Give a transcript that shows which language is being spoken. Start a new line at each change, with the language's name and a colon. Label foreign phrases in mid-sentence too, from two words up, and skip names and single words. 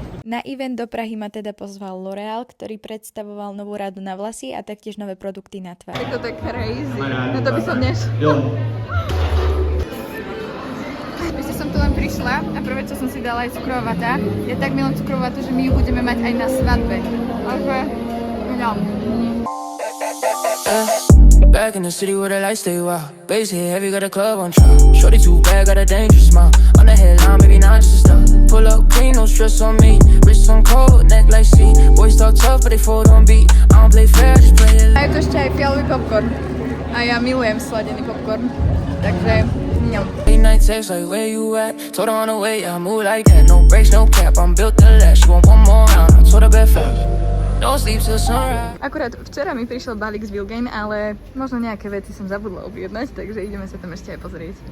Slovak: Na event do Prahy ma teda pozval L'Oréal, ktorý predstavoval novú radu na vlasy a taktiež nové produkty na tvár. Je to tak crazy, no to by som Ešte som tu len prišla a prvé, čo som si dala, je cukrová vata. Ja tak milujem cukrovú vatu, že my ju budeme mať aj na svadbe. Takže, no.
English: Back in the city where the lights stay wild. Bass hit heavy, got a club on trial. Shorty too bad, got a dangerous smile. On the headline, maybe not just a stop. Pull up clean, no stress on me. Wrist on cold, neck like sea. Boys talk tough, but they fold on beat. I don't play fair, just play it.
Slovak: A je tu ešte aj fialový popcorn. A ja milujem sladený popcorn. Takže, no.
English: Late night text like where you at? Told her on the way, I move like that. No brakes, no cap, I'm built to last. She want one more round, I told her bet fast. Don't sleep till sunrise.
Slovak: Akurát včera mi prišiel balík z Vilgain, ale možno nejaké veci som zabudla objednať, takže ideme sa tam ešte aj pozrieť.